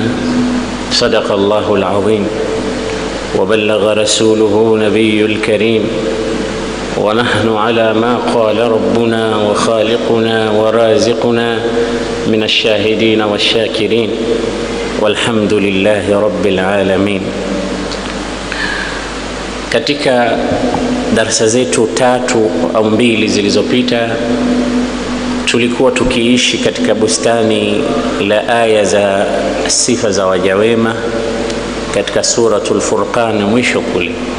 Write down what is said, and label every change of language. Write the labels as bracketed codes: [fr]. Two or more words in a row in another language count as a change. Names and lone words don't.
[ar] صدق الله العظيم وبلغ رسوله نبي الكريم ونحن على ما قال ربنا وخالقنا ورازقنا من الشاهدين والشاكرين والحمد لله رب العالمين. [sw] Katika darasa zetu 3 au 2 zilizopita tulikuwa tukiishi katika bustani la aya za sifa za waja wema katika suratul Furqan mwisho kule.